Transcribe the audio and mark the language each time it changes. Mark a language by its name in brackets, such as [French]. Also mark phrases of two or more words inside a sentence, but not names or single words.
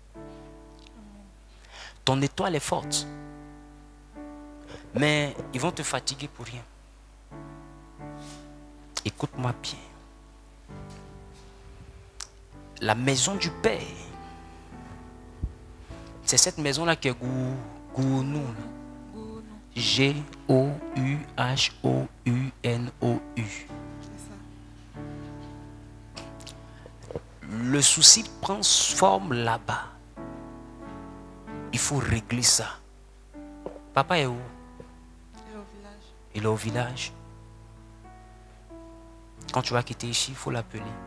[French] Ton étoile est forte. Mais ils vont te fatiguer pour rien. Écoute-moi bien. La maison du Père, c'est cette maison-là qui est Gounou. G-O-U-H-O-U-N-O-U. C'est ça. Le souci prend forme là-bas. Il faut régler ça. Papa est où? Et au village. Il est au village. Quand tu vas quitter ici, il faut l'appeler.